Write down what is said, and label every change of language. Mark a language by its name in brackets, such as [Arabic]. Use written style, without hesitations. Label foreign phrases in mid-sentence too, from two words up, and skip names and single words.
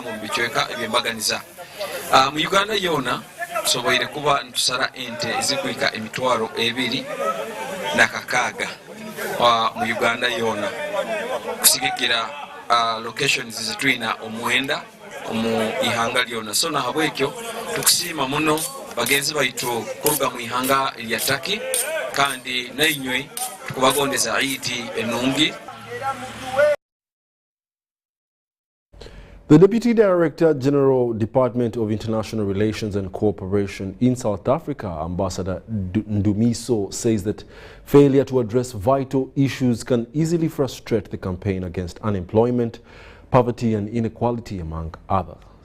[Nyoro] mu bichweka ebyembaganiza mu Uganda yona soboire kuba ntusala ente ezikuika emitwaro 2 na kakaga mu Uganda yona kusigikira locations zitwina omwenda mu ihanga lyona so na habwekyo tukusima muno bagenzi baitu kuruga mu ihanga lya Turkey kandi nainywe tukubagondeza Eid enungi. [English] The Deputy Director General, Department of International Relations and Cooperation in South Africa, Ambassador Ndumiso, says that failure to address vital issues can easily frustrate the campaign against unemployment, poverty and inequality, among others.